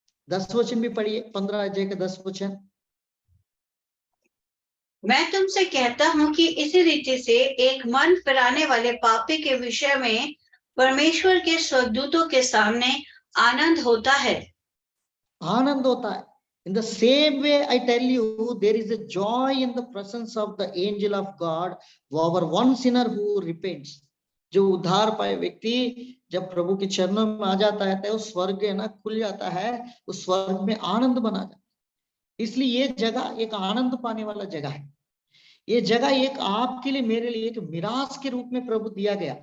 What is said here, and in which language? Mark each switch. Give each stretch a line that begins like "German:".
Hindi: 10 वचन भी पढ़िए, 15 अध्याय का 10 वचन। मैं तुमसे कहता हूं कि इसी रीति से एक मन फिराने वाले पापी के विषय में परमेश्वर के स्वर्गदूतों के सामने आनंद होता है। आनंद होता है।
English: In the same way, I tell you, there is a joy in the presence of the angel of God over one sinner who repents.
Hindi: जो उद्धार पाए व्यक्ति जब प्रभु के चरणों में आ जाता है तो स्वर्ग है ना खुल जाता है, उस स्वर्ग में आनंद बना जाता है। इसलिए ये जगह एक आनंद पाने वाला जगह है। ये जगह एक आपके लिए, मेरे लिए एक मिरास के रूप में प्रभु दिया गया।